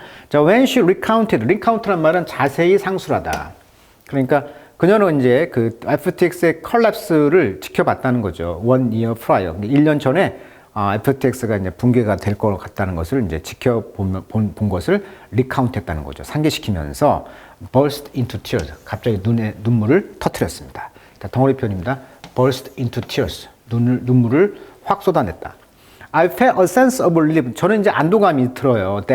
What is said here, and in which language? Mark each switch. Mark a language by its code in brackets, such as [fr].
[ko] 자, [en] when she recounted, [ko] 말은 자세히 상술하다. 그러니까 그녀는 이제 그 FTX의 컬랩스를 지켜봤다는 거죠. [en] 1 year prior. [ko] 1년 전에 FTX가 이제 붕괴가 될 것 같다는 것을 이제 본 것을 recount 했다는 거죠. 상기시키면서 [en] burst into tears. [ko] 갑자기 눈에 눈물을 터뜨렸습니다. 자, 덩어리 표현입니다. [en] burst into tears. [ko] 눈물을 확 쏟아냈다. [en] I felt a sense of relief. [ko] 저는 이제 안도감이 들어요.